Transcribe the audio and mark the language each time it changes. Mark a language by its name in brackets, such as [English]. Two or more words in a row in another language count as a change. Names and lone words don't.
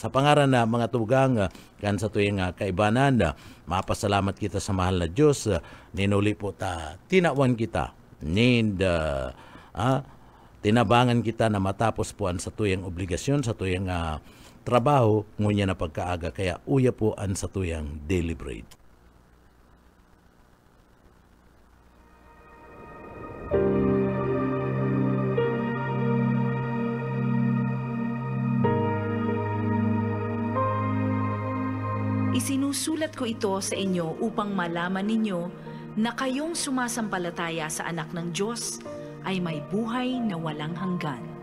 [Bikol] Sa pangaran na mga tugang kan sa tuyang kaibanan mapasalamat kita sa mahal na Diyos ninuli po ta tinawan kita tinabangan kita na matapos po an sa tuyang obligasyon sa tuyang trabaho ngunya na pagkaaga kaya uya po an sa tuyang [English] daily bread. [Filipino] Isinusulat ko ito sa inyo upang malaman ninyo na kayong sumasampalataya sa anak ng Diyos ay may buhay na walang hanggan.